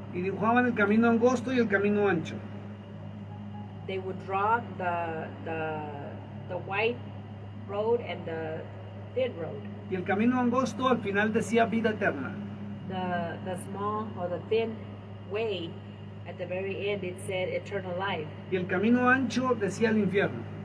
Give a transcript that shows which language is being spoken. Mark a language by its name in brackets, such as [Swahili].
[Spanish] y dibujaban el camino angosto y el camino ancho. [English] They would draw the white road and the thin road. [Spanish] Y el camino angosto al final decía vida eterna. [English] The small or the thin way, at the very end it said eternal life, [Spanish] Y el camino ancho decía el infierno.